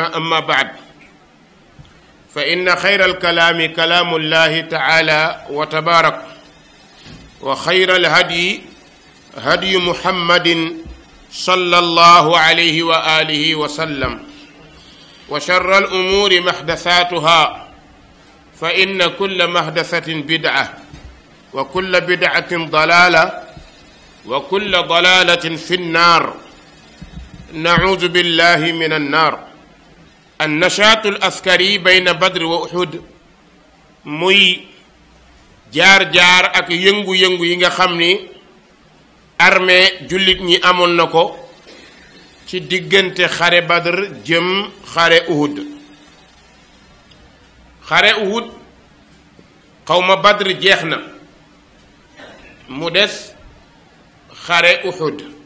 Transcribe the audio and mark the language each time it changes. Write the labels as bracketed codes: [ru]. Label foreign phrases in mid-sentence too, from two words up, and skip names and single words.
[ar] أما بعد، فإن خير الكلام كلام الله تعالى وتبارك، وخير الهدي هدي محمد صلى الله عليه وآله وسلم، وشر الأمور محدثاتها، فإن كل محدثة بدعة، وكل بدعة ضلالة، وكل ضلالة في النار. نعوذ بالله من النار. النشاط العسكري بين بدر وأحد [wo] muy jaar-jaar ak yëngu-yëngu yi nga xam ni armée jullit ñi amoon na ko ci diggante xare Badr jëm xare Uhud. xare Uhud xawma Badr jeex na, mu des xare Uhud.